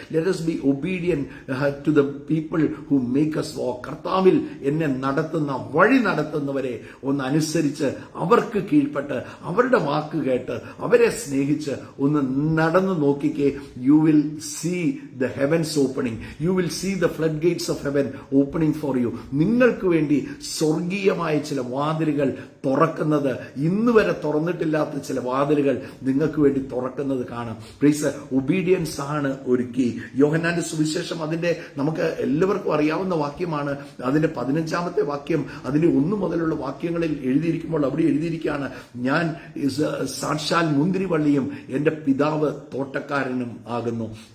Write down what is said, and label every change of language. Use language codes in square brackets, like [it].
[en] Let us be obedient to the people who make us walk. [ml] കർത്താവിൽ എന്നെ വഴി നടത്തുന്നവരെ ഒന്ന് അനുസരിച്ച് അവർക്ക് കീഴ്പ്പെട്ട് അവരുടെ വാക്ക് കേട്ട് അവരെ സ്നേഹിച്ച് ഒന്ന് നടന്നു നോക്കിക്കേ. [en] You will see the heavens opening. You will see the floodgates of heaven opening for you. [ml] നിങ്ങൾക്ക് വേണ്ടി സ്വർഗീയമായ ചില വാതിലുകൾ തുറക്കുന്നത്, ഇന്ന് വരെ തുറന്നിട്ടില്ലാത്ത ചില വാതിലുകൾ നിങ്ങൾക്ക് വേണ്ടി തുറക്കുന്നത് കാണാം. ഒബീഡിയൻസ് ആണ് ഒരു കീ. യോഹന്നാന്റെ സുവിശേഷം അതിന്റെ നമുക്ക് എല്ലാവർക്കും അറിയാവുന്ന വാക്യമാണ്. അതിന്റെ 15-ാമത്തെ വാക്യം, അതിന്റെ 1 മുതലുള്ള വാക്യങ്ങളിൽ എഴുതിയിരിക്കുമ്പോൾ അവിടെ എഴുതിയിരിക്കുകയാണ്, ഞാൻ സാക്ഷാൽ മുന്തിരിവള്ളിയും എന്റെ പിതാവ് തോട്ടക്കാരനും ആകുന്നു.